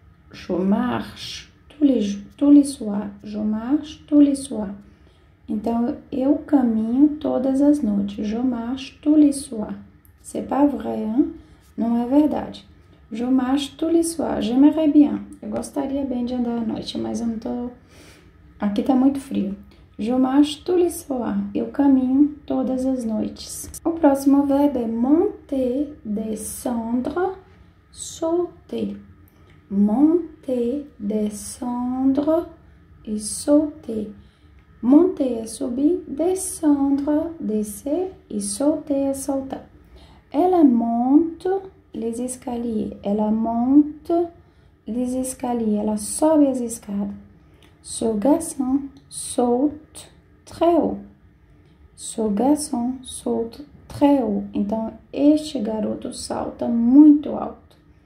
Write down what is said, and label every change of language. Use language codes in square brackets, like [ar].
[fr] Je marche tous les soirs. Je marche tous les soirs. [pt] Então, eu caminho todas as noites. [fr] Je marche tous les soirs. C'est pas vrai, hein? [pt] Não é verdade. [fr] Je marche tous les soirs. J'aimerais bien. [pt] Eu gostaria bem de andar à noite, mas eu não tô... Aqui tá muito frio. [fr] Je marche tous les soirs. [pt] Eu caminho todas as noites. O próximo verbo é monter, descendre, sauter. Monter, descendre e sauter. Monter é subir, descendre, descer e sauter é saltar. [fr] Ela monte les escaliers. Ela monte les escaliers. [pt] Ela sobe as escadas. [fr] Ce garçon saute très haut. Ce garçon saute très haut. [pt] Então, este garoto salta muito alto.